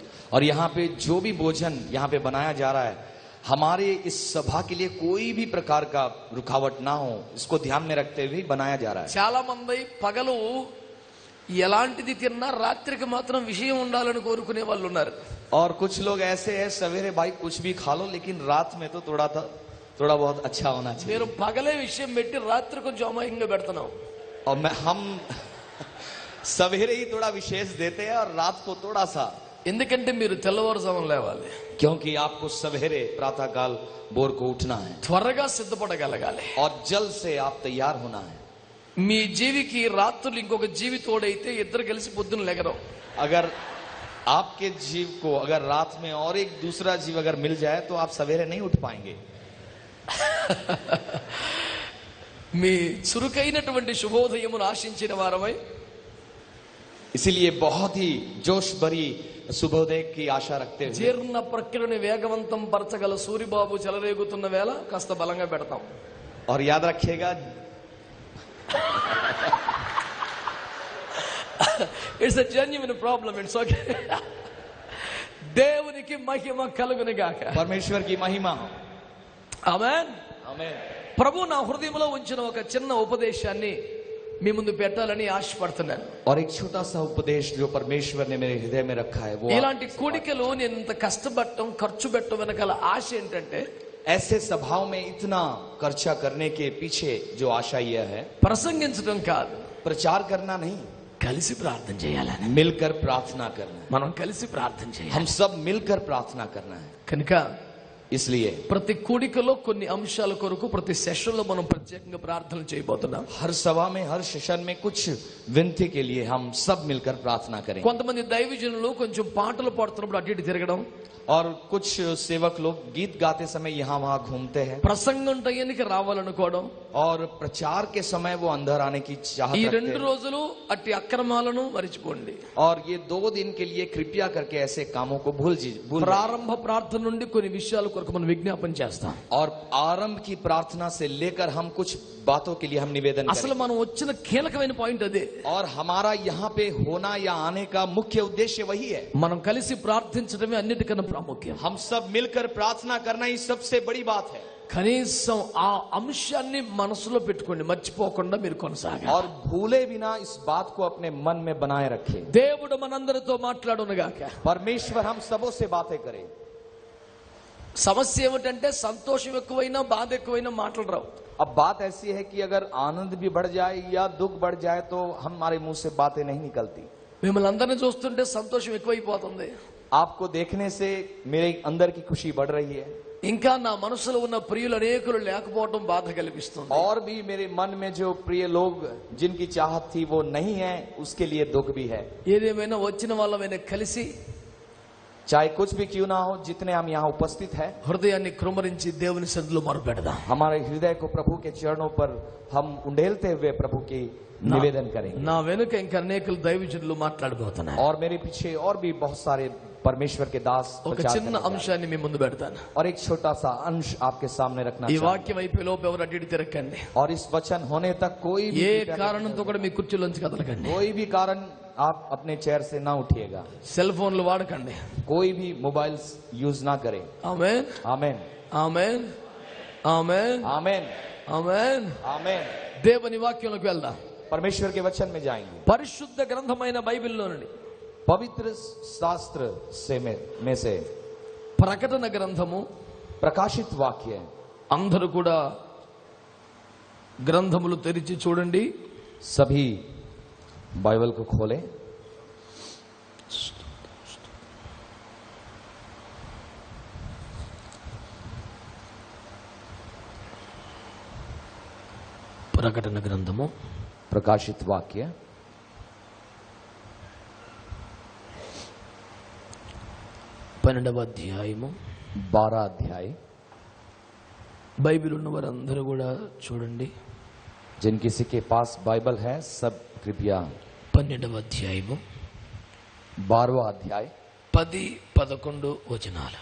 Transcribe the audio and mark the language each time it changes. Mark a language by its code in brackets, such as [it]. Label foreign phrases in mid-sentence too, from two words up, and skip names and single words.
[hi] और यहाँ पे जो भी भोजन यहाँ पे बनाया जा रहा है, हमारे इस सभा के लिए कोई भी प्रकार का रुकावट ना हो, इसको ध्यान में रखते हुए बनाया जा रहा है. [te] చాలా మంది పగలు ఎలాంటిది తిన్నా రాత్రికి మాత్రం విషయం ఉండాలని కోరుకునే వాళ్ళు ఉన్నారు. [hi] और कुछ लोग ऐसे हैं सवेरे भाई कुछ भी खा लो, लेकिन रात में तो थोड़ा बहुत अच्छा होना चाहिए. [te] మీరు పగలే విషయం పెట్టి రాత్రి కొంచెం అమాయకంగా పెడుతున్నాం. [hi] और हम सवेरे ही थोड़ा विशेष देते हैं और रात को थोड़ा सा. [te] ఎందుకంటే మీరు తెల్లవారుజామున లేవాలి. [hi] क्योंकि आपको सवेरे प्रातः काल भोर को उठना है [te] త్వరగా సిద్ధపడగలగాలి. [hi] और जल्द से आप तैयार होना है. [te] మీ జీవికి రాత్రులు ఇంకొక జీవి తోడైతే ఇద్దరు కలిసి పొద్దున లెగరం. [hi] अगर आपके जीव को अगर रात में और एक दूसरा जीव अगर मिल जाए तो आप सवेरे नहीं उठ पाएंगे. [te] మీ చురుకైనటువంటి శుభోదయమును ఆశించిన వారమై [hi] इसीलिए बहुत ही जोश भरी శుభోదయ की आशा रखते हुए [te] జీర్ణ ప్రక్రియని వేగవంతం పరచగల సూరిబాబు చెలరేగుతున్న వేళ కాస్త బలంగా పెడతాం. [hi] और याद रखिएगा [en] It's a genuine problem. It's okay. [te] దేవునికి మహిమ కలుగును గాక. [hi] परमेश्वर की महिमा. [te] ఆమేన్. [hi] आमीन. [te] ప్రభు నా హృదయంలో ఉంచిన ఒక చిన్న ఉపదేశాన్ని మీ ముందు పెట్టాలని ఆశపడుతున్నాను. [hi] और एक छोटा सा उपदेश जो परमेश्वर ने मेरे हृदय में रखा है वो [te] ఇలాంటి కూడికలో నేను ఇంత కష్టపడటం ఖర్చు పెట్టడం వెనకాల ఆశ ఏంటంటే, [hi] ऐसे सभाओं में इतना खर्चा करने के पीछे जो आशा यह है, [te] ప్రసంగించడం కాదు, [hi] प्रचार करना नहीं, [te] కలిసి ప్రార్థన చేయాలని. [hi] मिलकर प्रार्थना करना है. [te] మనం కలిసి ప్రార్థన చేయాలి. [hi] हम सब मिलकर प्रार्थना करना है. [te] కనుక [hi] इसलिए [te] ప్రతి కూడికలో కొన్ని అంశాల కొరకు ప్రతి సెషన్ లో మనం ప్రత్యేకంగా ప్రార్థన చేయబోతున్నాం. [hi] हर सभा में, हर सेशन में कुछ विनती के लिए हम सब मिलकर प्रार्थना करें. [te] కొంతమంది దైవజనులు కొంచెం పాటలు పాడుతున్నప్పుడు అటు ఇటు తిరగడం, [hi] और कुछ सेवक लोग गीत गाते समय यहाँ वहाँ घूमते हैं, [te] ప్రసంగం టైంకి రావాలనుకోవడం, [hi] और प्रचार के समय वो अंदर आने की चाहत [te] ఈ [hi] रखते [te] 2 [hi] हैं. [te] రోజులు అట్టి అక్రమాలను మరిచిపోండి. [hi] और ये 2 दिन के लिए कृपया करके ऐसे कामों को भूल [te] ప్రారంభ ప్రార్థన నుండి కొన్ని విషయాల కొరకు మనం విజ్ఞాపన చేస్తాం. [hi] और आरंभ की प्रार्थना से लेकर हम कुछ बातों के लिए हम निवेदन [te] అసలు [hi] करें. [te] మనం వచ్చిన కీలకమైన పాయింట్ అదే. [hi] और हमारा यहाँ पे होना या आने का मुख्य उद्देश्य वही है. [te] మనం కలిసి ప్రార్థించడమే అన్నిటికన్నా ప్రాముఖ్యం. [hi] हम सब मिलकर प्रार्थना करना ही सबसे बड़ी बात है. [te] కనీసం ఆ అంశాన్ని మనసులో పెట్టుకోండి, మర్చిపోకుండా మీరు కొనసాగాలి. [hi] और भूले बिना इस बात को अपने मन में बनाए रखें. [te] దేవుడు మనందరితో మాట్లాడునుగాక. [hi] परमेश्वर हम सबों से बातें करें. [te] సమస్య ఏమిటంటే సంతోషం ఎక్కువైనా బాధ ఎక్కువైనా మాటలు రావు. [hi] अब बात ऐसी है कि अगर आनंद भी बढ़ जाए या दुख बढ़ जाए तो हमारे मुंह से बातें नहीं निकलती. [te] మిమ్మల్ని అందరినీ చూస్తుంటే సంతోషం ఎక్కువైపోతుంది. [hi] आपको देखने से मेरे अंदर की खुशी बढ़ रही है. [te] ఇంకా నా మనసులో ఉన్న ప్రియులు అనేకులు లేకపోవడం బాధ కలిగిస్తుంది. [hi] और भी मेरे मन में जो प्रिय लोग जिनकी चाहत थी वो नहीं है, उसके लिए दुख भी है. [te] ఏదేమైనా వచ్చిన వాళ్ళమైనా కలిసి [hi] चाहे कुछ भी क्यों ना हो, जितने हम यहाँ उपस्थित हैं, [te] హృదయాన్ని కృమరించి దేవుని సన్నిధిలో మొరపెడదాం. [hi] हमारे हृदय को प्रभु के चरणों पर हम उंडेलते हुए प्रभु की निवेदन करेंगे. [te] నా వెనుక ఇంకా అనేకులు దైవజనులు మాట్లాడబోతున్నారు. [hi] और मेरे पीछे और भी बहुत सारे परमेश्वर के दास [te] ఒక [hi] प्रचार [te] చిన్న [hi] करने जा रहे हैं. [te] అంశాన్ని మీ ముందు పెడతాను. [hi] और एक छोटा सा अंश आपके सामने रखना [te] ఈ [hi] चाहूंगा. [te] వాక్యం అయిపోయేలోపు ఎవరు అటు ఇటు తిరగకండి. [hi] और इस वचन होने तक कोई भी [te] ఏ కారణంతో కూడా మీ కుర్చీలోంచి కదలకండి. [hi] कोई भी कारण आप अपने चेयर से ना उठिएगा. [te] సెల్ ఫోన్లు వాడకండి. [hi] कोई भी [en] mobile use [hi] ना करें. [te] ఆమేన్, [hi] आमेन, [te] ఆమేన్, ఆమేన్, [hi] आमेन, [te] ఆమేన్. [hi] आमेन. [te] దేవుని వాక్యంలోకి వెళ్దాం. [hi] परमेश्वर के वचन में जाएंगे. [te] పరిశుద్ధ గ్రంథమైన బైబిల్లో నుండి [hi] पवित्र शास्त्र से में से [te] ప్రకటన గ్రంథము. [hi] प्रकाशित वाक्य. [te] అందరూ కూడా గ్రంథములు తెరిచి చూడండి. [hi] सभी बाइबल को खोलें. [te] ప్రకటన గ్రంథము [hi] प्रकाशित वाक्य [te] 12వ అధ్యాయము [hi] 12 अध्याय. [te] బైబిల్ ఉన్న వారందరూ కూడా చూడండి. [hi] जिन किसी के पास बाइबल है सब कृपया [te] 12వ అధ్యాయము [hi] 12वां अध्याय [te] 10, 11 వచనాలు.